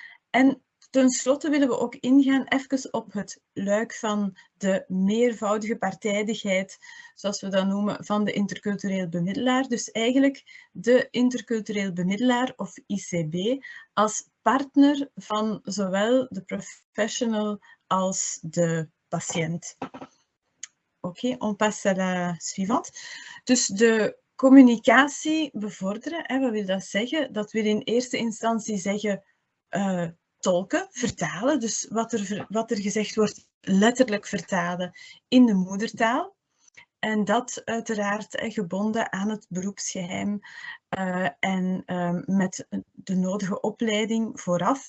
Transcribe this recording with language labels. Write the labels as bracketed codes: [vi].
[nl] En tenslotte willen we ook ingaan even op het luik van de meervoudige partijdigheid, zoals we dat noemen, van de intercultureel bemiddelaar. Dus eigenlijk de intercultureel bemiddelaar, of ICB, als partner van zowel de professional als de patiënt. [fr] Oké, on passe à la suivante. [nl] Dus de communicatie bevorderen, wat wil dat zeggen? Dat wil in eerste instantie zeggen tolken, vertalen. Dus wat er gezegd wordt, letterlijk vertalen in de moedertaal. En dat uiteraard gebonden aan het beroepsgeheim en met de nodige opleiding vooraf.